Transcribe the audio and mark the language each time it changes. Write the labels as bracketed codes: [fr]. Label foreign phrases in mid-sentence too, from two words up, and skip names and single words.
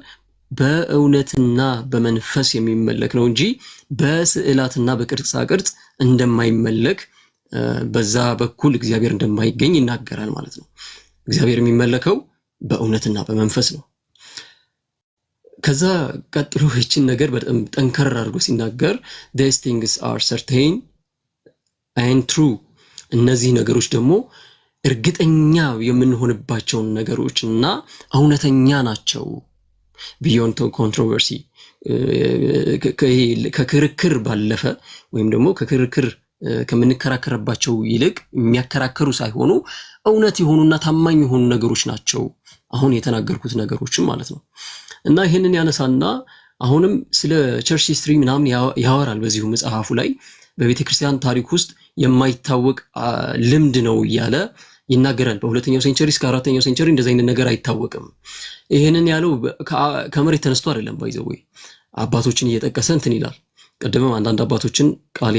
[am] በእውነትና በመንፈስ የሚመለክ ነው እንጂ በስዕላትና በቅርጻ ቅርጽ እንደማይመለክ በዛ በኩል እግዚአብሔር እንደማይገኝ ይናገራል ማለት ነው። እግዚአብሔር የሚመለከው በእውነትና በመንፈስ ነው። ከዛ ቀጥሎ ይህችን ነገር በጣም ጠንከር አድርጎ ሲናገር [en] these things are certain and true [am] እነዚህ ነገሮች ደግሞ እርግጠኛ የምንሆንባቸውን ነገሮችና እውነተኛ ናቸው። [en] beyond controversy [am] ከክርክር ባለፈ ወይም ደግሞ ከክርክር ከምንከራከርባቸው ይልቅ የሚያከራከሩ ሳይሆኑ እውነት የሆኑና ታማኝ የሆኑ ነገሮች ናቸው አሁን የተናገርኩት ነገሮችም ማለት ነው። እና ይሄንን ያነሳና አሁንም ስለ [en] church history [am] ምናምን ያወራል በዚሁ መጽሐፉ ላይ በቤተክርስቲያን ታሪክ ውስጥ የማይታወቅ ልምድ ነው እያለ ይናገራል። በሁለተኛው ሴንቸሪ እስከ አራተኛው ሴንቸሪ እንደዚህ አይነት ነገር አይታወቅም። ይሄንን ያለው ከመሬት ተነስቶ አይደለም። ባይዘው አባቶችን እየጠቀሰ እንትን ይላል። ቀደምም አንዳንድ አባቶችን ቃሌ